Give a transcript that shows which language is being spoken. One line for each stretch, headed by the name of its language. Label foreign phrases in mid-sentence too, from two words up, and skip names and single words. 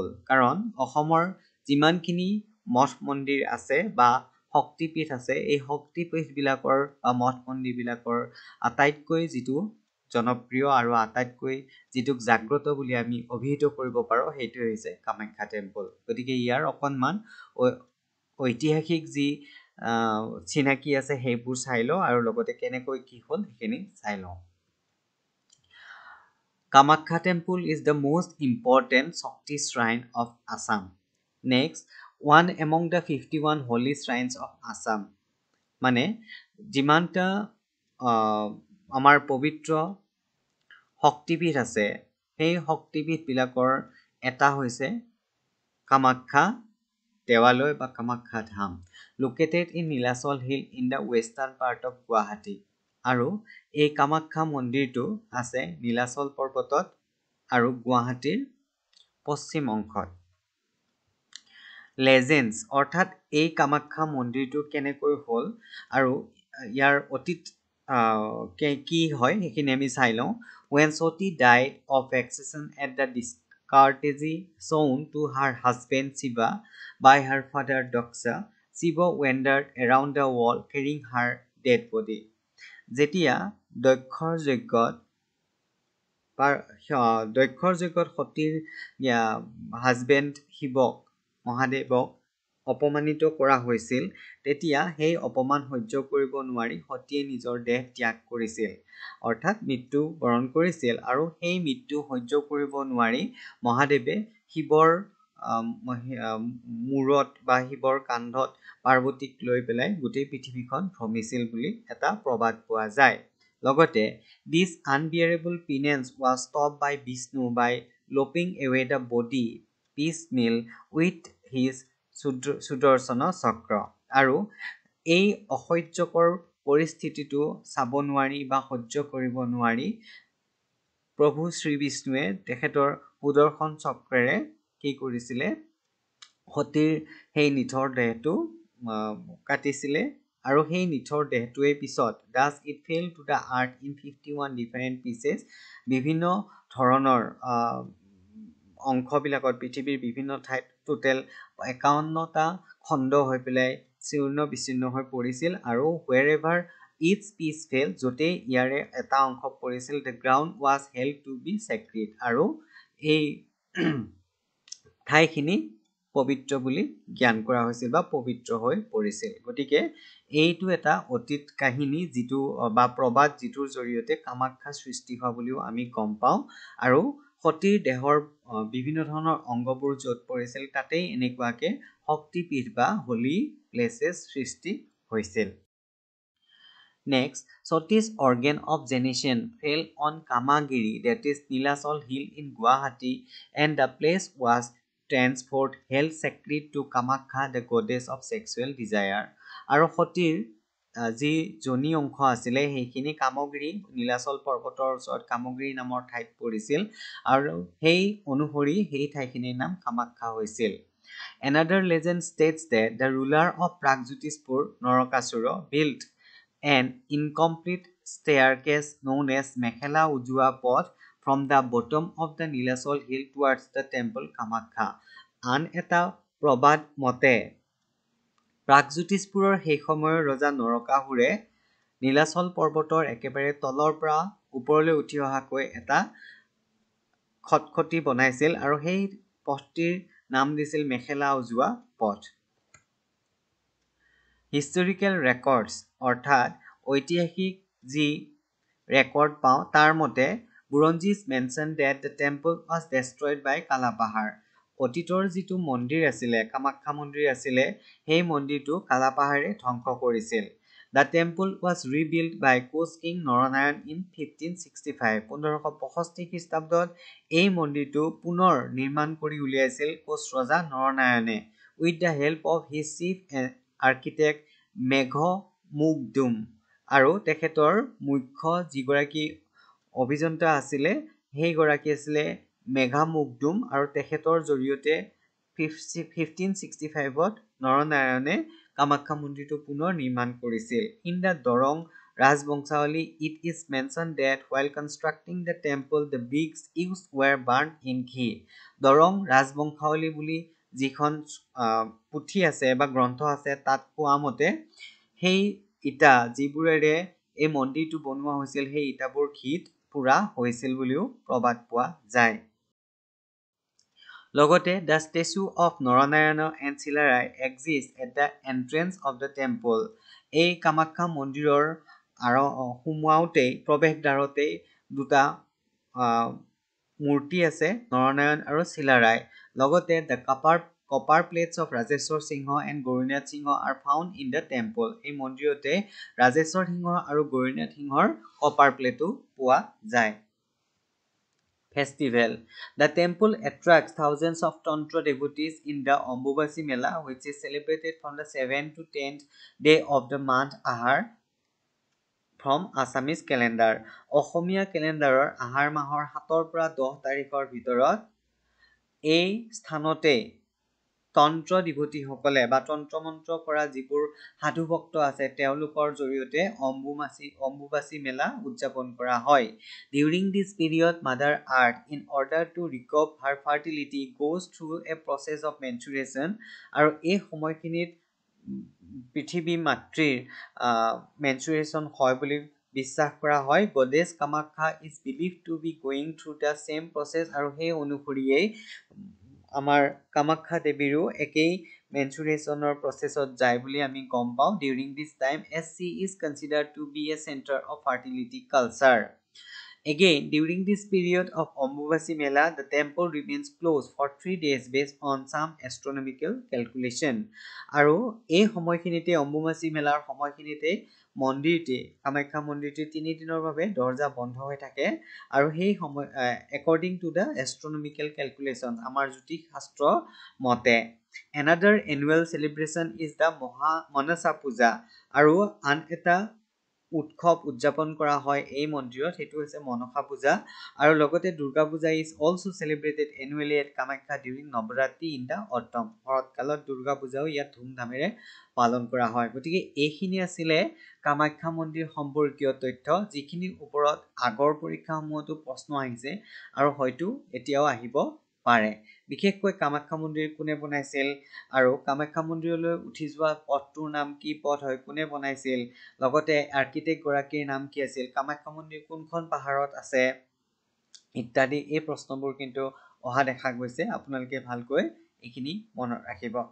Assamese: কাৰণ অসমৰ যিমানখিনি মঠ মন্দিৰ আছে বা শক্তিপীঠ আছে, এই শক্তিপীঠবিলাকৰ বা মঠ মন্দিৰবিলাকৰ আটাইতকৈ যিটো জনপ্ৰিয় আৰু আটাইতকৈ যিটোক জাগ্ৰত বুলি আমি অভিহিত কৰিব পাৰোঁ সেইটোৱে হৈছে কামাখ্যা টেম্পল। গতিকে ইয়াৰ অকণমান ঐতিহাসিক যি চিনাকি আছে সেইবোৰ চাই লওঁ আৰু লগতে কেনেকৈ কি হ'ল সেইখিনি চাই লওঁ।
English: Kamakya temple is the most important Shakti shrine of Assam. Next, one among the 51 holy shrines of Assam.
Assamese: মানে যিমানটা আমাৰ পবিত্ৰ শক্তিপীঠ আছে সেই শক্তিপীঠবিলাকৰ এটা হৈছে কামাখ্যা দেৱালয় বা কামাখ্যা ধাম,
English: located in Nilachal Hill in the western part of Guwahati.
Assamese: আৰু এই কামাখ্যা মন্দিৰটো আছে নীলাচল পৰ্বতত আৰু গুৱাহাটীৰ পশ্চিম অংশত। লেজেণ্ডছ অৰ্থাৎ এই কামাখ্যা মন্দিৰটো কেনেকৈ হ'ল আৰু ইয়াৰ অতীত কি হয় সেইখিনি আমি চাই লওঁ।
English: When Sati died of vexation at the discourtesy shown to her husband Shiva by her father Daksha, Shiva wandered around the world carrying her dead body.
Assamese: যেতিয়া দক্ষৰ যজ্ঞত সতীৰ হাজবেণ্ড শিৱক মহাদেৱক অপমানিত কৰা হৈছিল, তেতিয়া সেই অপমান সহ্য কৰিব নোৱাৰি সতীয়ে নিজৰ দেহ ত্যাগ কৰিছিল, অৰ্থাৎ মৃত্যু বৰণ কৰিছিল। আৰু সেই মৃত্যু সহ্য কৰিব নোৱাৰি মহাদেৱে শিৱৰ মূৰত বা শিৱৰ কান্ধত পাৰ্বতীক লৈ পেলাই গোটেই পৃথিৱীখন ভ্ৰমিছিল বুলি এটা প্ৰবাদ পোৱা যায়।
English: লগতে this unbearable penance was stopped by Vishnu by lopping away the body piecemeal with his সুদৰ্শন চক্ৰ।
Assamese: আৰু এই অসহ্যকৰ পৰিস্থিতিটো চাব নোৱাৰি বা সহ্য কৰিব নোৱাৰি প্ৰভু শ্ৰী বিষ্ণুৱে তেখেতৰ সুদৰ্শন চক্ৰেৰে কি কৰিছিলে, সতীৰ সেই নিথৰ দেহটো কাটিছিলে। আৰু সেই নিথৰ দেহটোৱে পিছত
English: thus it fell to the earth in 51 different pieces,
Assamese: বিভিন্ন ধৰণৰ অংশবিলাকত পৃথিৱীৰ বিভিন্ন ঠাইত টোটেল 51টা খণ্ড হৈ পেলাই চূৰ্ণ বিচ্ছিন্ন হৈ পৰিছিল আৰু
English: wherever each piece fell
Assamese: য'তে ইয়াৰে এটা অংশ পৰিছিল
English: the ground was held to be sacred
Assamese: আৰু এই ঠাইখিনি পবিত্ৰ বুলি জ্ঞান কৰা হৈছিল বা পবিত্ৰ হৈ পৰিছিল গতিকে এইটো এটা অতীত কাহিনী যিটো বা প্ৰবাদ যিটোৰ জৰিয়তে কামাখ্যা সৃষ্টি হোৱা বুলিও আমি গম পাওঁ আৰু সতীৰ দেহৰ বিভিন্ন ধৰণৰ অংগবোৰ য'ত পৰিছিল তাতেই এনেকুৱাকে শক্তিপীঠ বা
English: holy places
Assamese: সৃষ্টি হৈছিল
English: Next, Sati's organ of generation fell on Kamagiri, that is Nilasol Hill in Guwahati, and the place was thenceforth held sacred to Kamakha, the goddess of sexual desire.
Assamese: আৰু সতীৰ যি জনি অংশ আছিলে সেইখিনি কামগিৰি নীলাচল পৰ্বতৰ ওচৰত কামগিৰি নামৰ ঠাইত পৰিছিল আৰু সেই অনুসৰি সেই ঠাইখিনিৰ নাম কামাখ্যা হৈছিল
English: Another legend states that the ruler of Pragjyotispur, Narakasura, built an incomplete staircase known as Mekhela Ujua Path from the bottom of the Nilasol hill towards the temple Kamakha.
Assamese: আন এটা প্ৰবাদ মতে প্ৰাগজ্যোতিষপুৰৰ সেই সময়ৰ ৰজা নৰকাসুৰে নীলাচল পৰ্বতৰ একেবাৰে তলৰ পৰা ওপৰলৈ উঠি অহাকৈ এটা খটখটি বনাইছিল আৰু সেই পথটিৰ নাম দিছিল মেখেলা উজোৱা পথ
English: Historical records
Assamese: অৰ্থাৎ ঐতিহাসিক যি ৰেকৰ্ড পাওঁ তাৰ মতে
English: Buronjis mentioned that the temple was destroyed by Kalapahar
Assamese: অতীতৰ যিটো মন্দিৰ আছিলে কামাখ্যা মন্দিৰ আছিলে সেই মন্দিৰটো কালাপাহাৰে ধ্বংস কৰিছিল The
English: temple was rebuilt by Koch King Naranayan in 1565
Assamese: 1565 খ্ৰীষ্টাব্দত এই মন্দিৰটো পুনৰ নিৰ্মাণ কৰি উলিয়াইছিল কোচ ৰজা নৰনাৰায়ণে
English: with the help of his chief architect Meghmukdum
Assamese: আৰু তেখেতৰ মুখ্য যিগৰাকী অভিযন্তা আছিলে সেই গৰাকী আছিলে Meghmukdum আৰু তেখেতৰ জৰিয়তে 1565ত নৰনাৰায়ণে কামাখ্যা মন্দিৰটো পুনৰ নিৰ্মাণ কৰিছিল
English: In the Dorong Rajbangshawali it is mentioned that while constructing the temple the bricks used were burnt in ghee
Assamese: Dorong Rajbangshawali বুলি যিখন পুথি আছে বা গ্ৰন্থ আছে তাত কোৱা মতে সেই ইটা যিবোৰেৰে এই মন্দিৰটো বনোৱা হৈছিল সেই ইটাবোৰ ঘিত পুৰা হৈছিল বুলিও প্ৰবাদ পোৱা যায়
English: লগতে the statue of Naranayana and Silarai exists at the entrance of the temple
Assamese: এই কামাখ্যা মন্দিৰৰ সোমাওতে প্ৰৱেশদ্বাৰতে দুটা মূৰ্তি আছে নৰনাৰায়ণ আৰু শিলাৰাই লগতে
English: the copper plates of Rajeshwar Singha and Gaurinath Singha are found in the temple
Assamese: এই মন্দিৰতে ৰাজেশ্বৰ সিংহ আৰু গৌৰীনাথ সিংহৰ
English: copper plate
Assamese: পোৱা যায়
English: Festival The temple attracts thousands of tantra devotees in the Ambubasi Mela which is celebrated from the 7th to 10th day of the month Ahar from Assamese calendar
Assamese: অসমীয়া কেলেণ্ডাৰৰ আহাৰ মাহৰ 7ৰ পৰা 10 তাৰিখৰ ভিতৰত এই স্থানতে তন্ত্ৰ ডিভোটিসকলে বা তন্ত্ৰ মন্ত্ৰ কৰা যিবোৰ সাধু ভক্ত আছে তেওঁলোকৰ জৰিয়তে অম্বুবাসী মেলা উদযাপন কৰা হয়
English: During this period Mother Earth in order to recover her fertility goes through a process of menstruation
Assamese: আৰু এই সময়খিনিত পৃথিৱী মাতৃৰ menstruation হয় বুলি বিশ্বাস কৰা হয় Goddess Kamakha
English: is believed to be going through the same process
Assamese: আৰু সেই অনুসৰিয়ে আমাৰ কামাখ্যা দেৱীৰো একেই menstruationৰ processত যায় বুলি আমি গম পাওঁ
English: During this time SC is considered to be a center of fertility culture Again, during this period of Ambubasi Mela, the temple remains closed for 3 days based on some astronomical calculation.
Assamese: আৰু এই সময়খিনিতে অম্বুবাসী মেলাৰ সময়খিনিতে মন্দিৰটি কামাখ্যা মন্দিৰটি 3 দিনৰ বাবে দৰ্জা বন্ধ হৈ থাকে আৰু সেই সময়
English: according to the astronomical calculation
Assamese: আমাৰ জ্যোতিষ শাস্ত্ৰ মতে
English: Another annual celebration is the Manasa Puja
Assamese: আৰু আন এটা উৎসৱ উদযাপন কৰা হয় এই মন্দিৰত হেতু হৈছে মনসা পূজা আৰু লগতে দুৰ্গা পূজা
English: is also celebrated annually at Kamakya during Navaratri in the autumn
Assamese: শৰৎকালত দুৰ্গা পূজাও ইয়াত ধুমধামেৰে পালন কৰা হয় গতিকে এইখিনি আছিল কামাখ্যা মন্দিৰ সম্পৰ্কীয় তথ্য যিখিনিৰ ওপৰত আগৰ পৰীক্ষাসমূহতো প্ৰশ্ন আহিছে আৰু হয়তো এতিয়াও আহিব পাৰে বিশেষকৈ কামাখ্যা মন্দিৰ কোনে বনাইছিল আৰু কামাখ্যা মন্দিৰলৈ উঠি যোৱা পথটোৰ নাম কি পথ হয় কোনে বনাইছিল লগতে আৰ্কিটেক্ট গৰাকীৰ নাম কি আছিল কামাখ্যা মন্দিৰ কোনখন পাহাৰত আছে ইত্যাদি এই প্ৰশ্নবোৰ কিন্তু অহা দেখা গৈছে আপোনালোকে ভালকৈ এইখিনি মনত ৰাখিব